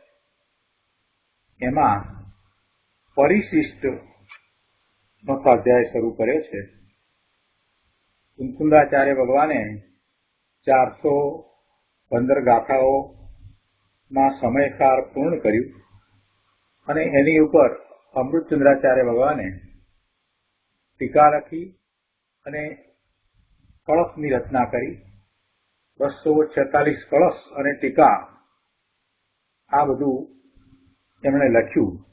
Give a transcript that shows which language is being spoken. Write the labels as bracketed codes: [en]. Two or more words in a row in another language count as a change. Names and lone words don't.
[gu] એમાં પરિશિષ્ટ નો સ્વાધ્યાય શરૂ કર્યો છે। કુંકુંદાચાર્ય ભગવાને 415 ગાથાઓ ના સમયસાર પૂર્ણ કર્યું અને એની ઉપર અમૃતચંદ્રાચાર્ય ભગવાને ટીકા લખી અને કળશની રચના કરી। 246 કળશ અને ટીકા આ બધું એમણે લખ્યું।